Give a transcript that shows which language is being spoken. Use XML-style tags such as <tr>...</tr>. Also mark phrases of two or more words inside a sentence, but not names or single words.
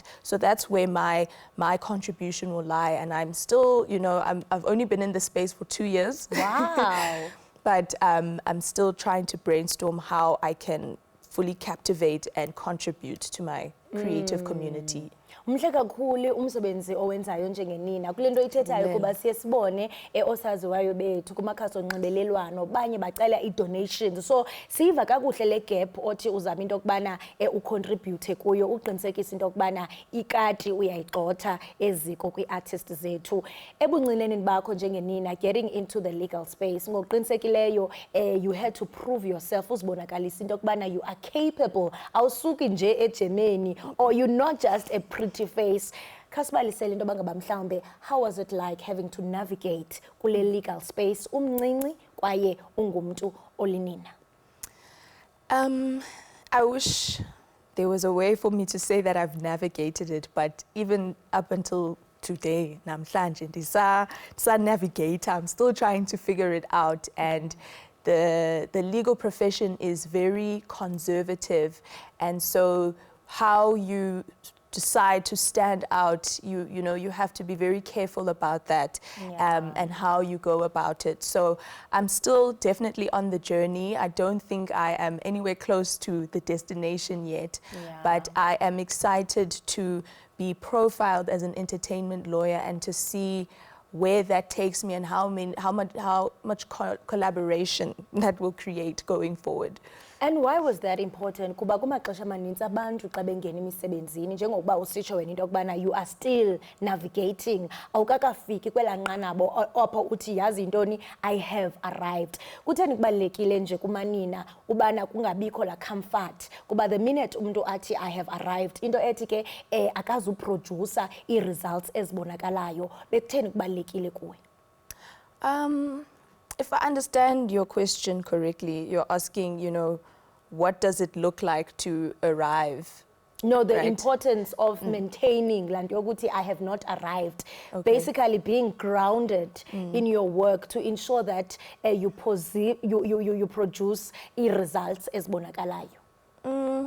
<en>So that's where my contribution will lie. And I'm still, you know, I've only been in this space for 2 years. Wow. But I'm still trying to brainstorm how I can fully captivate and contribute to my creative community.</en> <xh>Mhle kakhulu umsebenzi owenzayo njengenina kule nto ithethayo kuba siye sibone osaziwayo bethu kumakhasi onxibelelwano banye bacela i-donations, so siyiva kakuhle le gap othi uzama into yokubana ucontribute kuyo, uqinisekisa into yokubana ikati uyayigxotha eziko kwi-artist zethu. Ebuncineneni bakho njengenina</xh> <en>getting into the legal space,</en> <xh>ngokuqinisekileyo</xh> <en>you had to prove yourself,</en> <xh>uzibonakalisa into yokubana</xh> <en>you are capable,</en> <xh>awusuki nje ejemeni,</xh> <en>or you're not just a pretty face.</en> <xh>Khasibalisele into bangaba mhlawumbe,</xh> <en>how was it like having to navigate kule legal space</en> <xh>umncinci kwaye ungumntu olinina?</xh> <en>I wish there was a way for me to say that I've navigated it, but even up until today,</en> <xh>namhlanje ndisa navigate,</xh> <en>I'm still trying to figure it out. And the legal profession is very conservative, and so how you decide to stand out, you know, you have to be very careful about that. And how you go about it. So I'm still definitely on the journey. I don't think I am anywhere close to the destination yet, but I am excited to be profiled as an entertainment lawyer and to see where that takes me and how much collaboration that will create going forward. And why was that important?</en> <xh>Kuba kumaxesha amanintsi abantu xa bengena emisebenzini njengokuba usitsho wena into yokubana</xh> <en>you are still navigating,</en> <xh>awukakafiki kwela nqanabo apho uthi yazi intoni,</xh> <en>I have arrived.</en> <xh>Kutheni kubalulekile nje kumanina ubana kungabikho la comfort, kuba</xh> <en>the minute</en> <xh>umuntu athi</xh> <en>I have arrived,</en> <xh>into ethi ke akazuproducer i-results ezibonakalayo, bekutheni kubalulekile kuwe?</xh> <en>If I understand your question correctly, you're asking, you know, what does it look like to arrive? No, the right? importance of maintaining Landioguti, I have not arrived. Okay. Basically being grounded in your work to ensure that you produce results as bonakalayo.</en>